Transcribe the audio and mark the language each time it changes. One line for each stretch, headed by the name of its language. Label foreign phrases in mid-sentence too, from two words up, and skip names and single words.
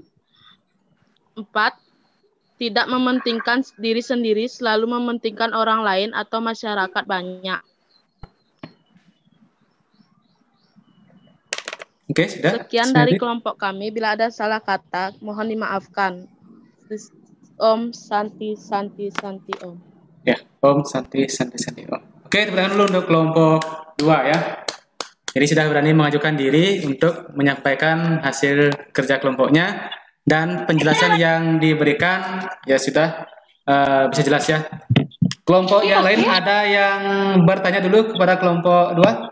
Indonesian: 4. Tidak mementingkan diri sendiri, selalu mementingkan orang lain atau masyarakat banyak. Oke, sudah. Sekian dari kelompok kami. Bila ada salah kata, mohon dimaafkan.
Sanskrit: Om Santi Santi Santi Om. Ya, Om Santi Santi Santi Om.
Indonesian: Oke, tepuk tangan dulu untuk kelompok 2 ya. Jadi sudah berani mengajukan diri untuk menyampaikan hasil kerja kelompoknya dan penjelasan yang diberikan ya sudah bisa jelas ya. Kelompok yang lain ada yang bertanya dulu kepada kelompok 2?